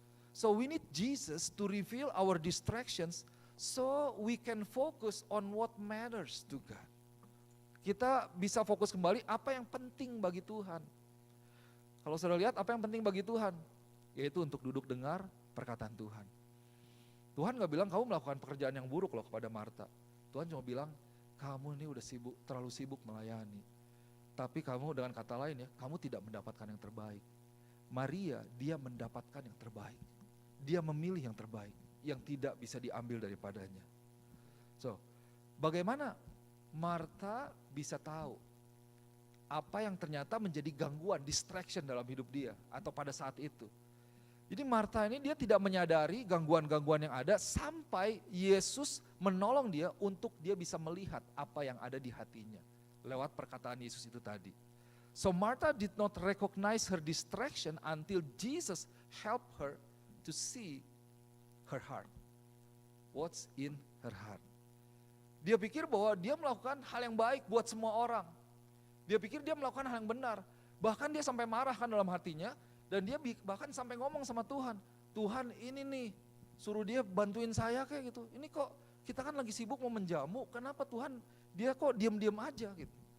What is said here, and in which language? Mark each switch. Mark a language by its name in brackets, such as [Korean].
[English] So we need Jesus to reveal our distractions so we can focus on what matters to God. [Indonesian] Kita bisa fokus kembali apa yang penting bagi Tuhan. Kalau saudara lihat apa yang penting bagi Tuhan, yaitu untuk duduk dengar, perkataan Tuhan. Tuhan gak bilang kamu melakukan pekerjaan yang buruk loh kepada Marta. Tuhan cuma bilang, kamu ini udah sibuk, terlalu sibuk melayani. Tapi kamu dengan kata lain ya, kamu tidak mendapatkan yang terbaik. Maria, dia mendapatkan yang terbaik. Dia memilih yang terbaik, yang tidak bisa diambil daripadanya. So, bagaimana Marta bisa tahu apa yang ternyata menjadi gangguan, distraction dalam hidup dia atau pada saat itu. Jadi Marta ini dia tidak menyadari gangguan-gangguan yang ada sampai Yesus menolong dia untuk dia bisa melihat apa yang ada di hatinya lewat perkataan Yesus itu tadi. [English] So Martha did not recognize her distraction until Jesus helped her to see her heart. What's in her heart? [Indonesian] Dia pikir bahwa dia melakukan hal yang baik buat semua orang. Dia pikir dia melakukan hal yang benar. Bahkan dia sampai marah kan dalam hatinya. Dan dia bahkan sampai ngomong sama Tuhan. Tuhan ini nih, suruh dia bantuin saya kayak gitu. Ini kok kita kan lagi sibuk mau menjamu, kenapa Tuhan dia kok diam-diam aja gitu.